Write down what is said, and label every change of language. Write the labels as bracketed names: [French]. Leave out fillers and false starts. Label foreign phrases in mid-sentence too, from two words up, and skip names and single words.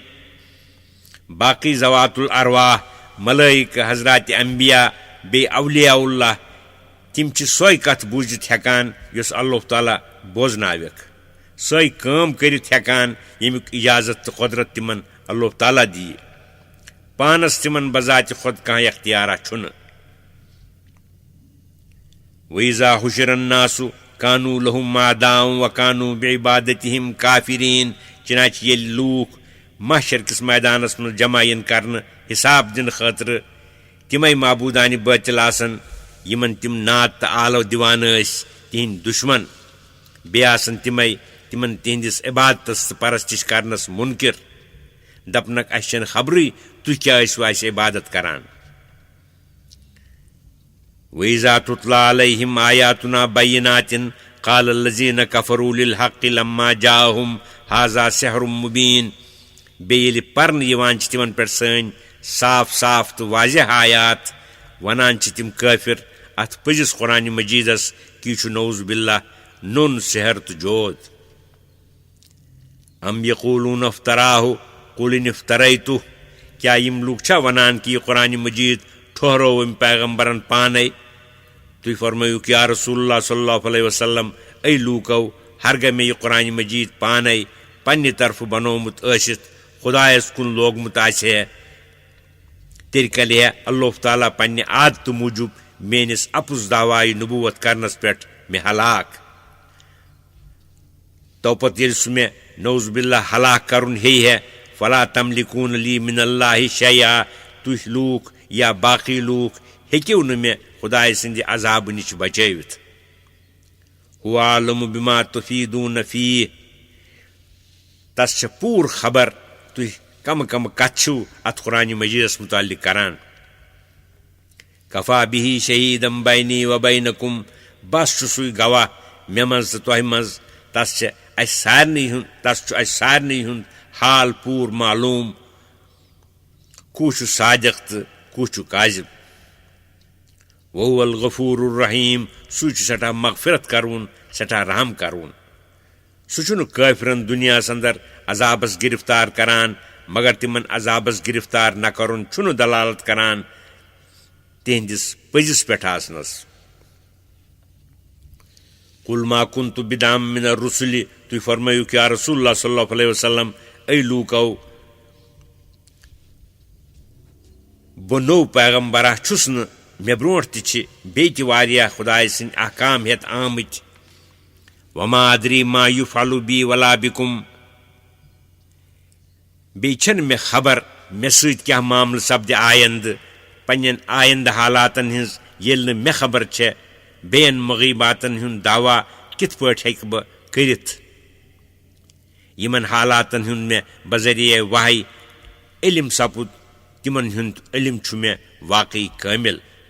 [Kashmiri] باقٕے ذوات الارواح ملٲیکہٕ حضرات انبیا بیٚیہِ اولیاء اللہ تِم چھِ سۄے کتھ بوٗزِتھ ہٮ۪کان یۄس اللہ تعالیٰ بوزناوٮ۪کھ. سۄے کٲم کٔرِتھ ہٮ۪کان ییٚمیُک اجازت تہٕ قۄدرت تِمن اللہ تعالیٰ دِیہِ. پانس تِمن بذاتِ خۄد کانٛہہ اختیارا چھُنہٕ. [Arabic] وَإِذَا حُشِرَ النَّاسُ كَانُوا لَهُمْ أَعْدَاءً وَكَانُوا بِعِبَادَتِهِمْ كَافِرِينَ. [Kashmiri] چنانچہ ییٚلہِ لوٗکھ محشر کِس میدانس منٛز جمع یِن کرنہٕ حساب دِنہٕ خٲطرٕ تِمے معبوٗدانہِ بٲطل آسن یِمن تِم ناد تہٕ آلو دِوان ٲسۍ تِہنٛدۍ دُشمن. بیٚیہِ آسن تِمے تِمن تِہنٛدِس عبادتس تہٕ پرستش کرنس مُنکِر. دپنکھ اسہِ چھنہٕ خبرٕے تُہۍ کیٛاہ ٲسوٕ اسہِ عبادت کران. [Arabic] وَإِذَا تُتْلَى عَلَيْهِمْ آيَاتُنَا بَيِّنَاتٍ قَالَ الَّذِينَ كَفَرُوا لِلْحَقِّ لَمَّا جَاءَهُمْ هَذَا سِحْرٌ مُبِينٌ. [Kashmiri] بیٚیہِ ییٚلہِ پرنہٕ یِوان چھِ تِمن پٮ۪ٹھ سٲنۍ صاف صاف تہٕ واضح آیات ونان چھِ تِم کٲفر اتھ پٔزِس قرآنِ مجیٖدس کہِ یہِ چھُ [Arabic] نعوذ باللہ [Kashmiri] نوٚن سحر تہٕ جود. [Arabic] ام یقولون افتراہ قل ان افتریتہ. [Kashmiri] کیا یم لوگ چھا ونان کہ یہ قرآن مجید ٹھہرو ام پیغمبرن پانے تھی فرمائیو کہ [Arabic] یا رسول اللہ صلی اللہ علیہ وسلم [Kashmiri] اے لوکو ہرگہ میں یہ قرآن مجید پانے پنہ طرف بنومت ٲسِتھ خدایس کن لوگمت آسہِ ہے تیٚلہِ کَلہِ ہے اللہ تعالیٰ پننہِ عادتہٕ موٗجوٗب میٲنِس اپُز دعوایہِ نبوت کرنس پٮ۪ٹھ مےٚ ہلاک تو پتہٕ ییٚلہِ سُہ مےٚ [Arabic] نعوذ باللہ [Kashmiri] ہلاک کرُن ہیٚیہِ ہے [Arabic] فلا تملکون لی من اللہ شیئا [Kashmiri] تُہۍ لوٗکھ یا باقی لوٗکھ ہیٚکِو نہٕ مےٚ خدایہِ سٕنٛدِ عذابہٕ نِش بچٲوِتھ [Arabic] هو عالم بما تفیدون فیہ [Kashmiri] تس چھِ پوٗرٕ خبر تُہۍ کم کتھ چھِو اتھ قرآن مجیدس متعلق کران [Arabic] کفا بِہی شہیدم بینی و بینکم [Kashmiri] بس چھُ سُے گواہ مےٚ منٛز تہٕ تۄہہِ منٛز تس چھُ اسہِ سارنٕے ہُنٛد حال پوٗرٕ معلوٗم کُس چھُ صادق تہٕ کُس چھُ کاذب [Arabic] وهو الغفور الرحیم [Kashmiri] سُے چھُ سٮ۪ٹھاہ مغفرت کرون سٮ۪ٹھاہ رحم کرون سُہ چھُنہٕ کٲفرن دُنیاہس اندر عذابس گرفتار کران مگر تمن عذابس گرفتار نہ کرُن چھُنہٕ دلالت کران تہنٛدِس پٔزِس پٮ۪ٹھ آسنس [Arabic] قل ما كنت بدعا من الرسل [Kashmiri] تُہۍ فرمٲیِو کہ [Arabic] یا رسول اللہ صلی اللہ علیہ وسلم [Kashmiri] اے لوٗکو بہٕ نوٚو پیغمبرا چھُس نہٕ مےٚ برونٛٹھ تہِ چھِ بیٚیہِ تہِ واریاہ خۄداے سٕنٛدۍ احکام ہٮ۪تھ آمٕتۍ [Arabic] وما ادری ما یُفعلُ بی ولا بکم [Kashmiri] بیٚیہِ چھنہٕ مےٚ خبر مےٚ سۭتۍ کیٛاہ معاملہٕ سپدِ آیندٕ پننٮ۪ن آیندٕ حالاتن ہٕنٛز ییٚلہِ نہٕ مےٚ خبر چھےٚ بیٚین مغیباتن ہُنٛد دعوا کِتھ پٲٹھۍ ہیٚکہٕ بہٕ کٔرِتھ یِمن حالاتن ہُنٛد مےٚ بذریعہ وحی علم سپُد تِمن ہُنٛد علم چھُ مےٚ واقعی کٲمِل